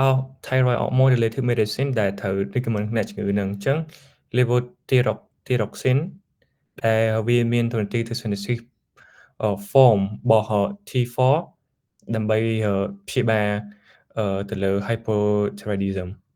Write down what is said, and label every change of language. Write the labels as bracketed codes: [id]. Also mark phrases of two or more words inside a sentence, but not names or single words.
[en] of thyroid hormone related medicine [km] ដែលត្រូវ recommend អ្នកជំងឺហ្នឹងអញ្ចឹង levothyroxine ដែលវាមានតួនាទីទៅ [en] synthesis form [km] របស់ T4 ដើម្បីព្យាបាលទៅលើ hypothyroidism